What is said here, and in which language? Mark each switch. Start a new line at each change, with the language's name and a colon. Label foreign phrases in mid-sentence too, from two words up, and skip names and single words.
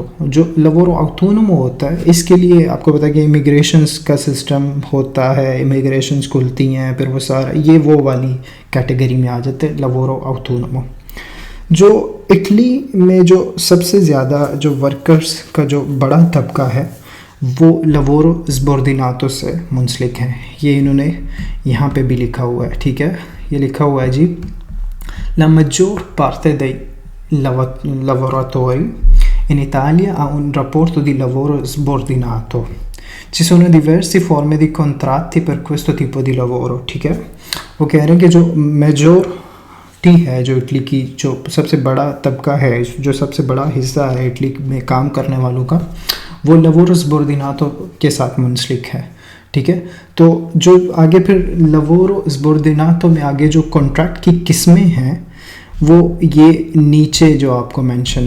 Hindi: जो
Italian: lavoro autonomo
Hindi: होता है, इसके लिए आपको पता है कि इमिग्रेशंस का सिस्टम होता है, इमिग्रेशंस खुलती हैं, फिर वो सारा ये वो वाली कैटेगरी में आ जाते हैं
Italian: lavoro autonomo.
Hindi: जो इटली में जो सबसे ज़्यादा जो वर्कर्स का जो बड़ा तबका है वो
Italian: lavoro subordinato
Hindi: से मुंसलिक है। ये इन्होंने यहाँ पे भी लिखा हुआ है। ठीक है, ये लिखा हुआ है जी
Italian: La maggior parte dei lavoratori in Italia ha un rapporto di lavoro subordinato. Ci sono diverse forme di contratti per questo tipo di lavoro।
Hindi: ठीक है, वो कह रहे हैं कि जो मेजोरिटी है, जो इटली की जो सबसे बड़ा तबका है, जो सबसे बड़ा हिस्सा है इटली में काम करने वालों का, वो
Italian: lavoro subordinato
Hindi: के साथ मुंसलिक है। ठीक है, तो जो आगे फिर
Italian: lavoro subordinato
Hindi: में आगे जो कॉन्ट्रैक्ट की किस्में हैं वो ये नीचे जो आपको मेंशन है।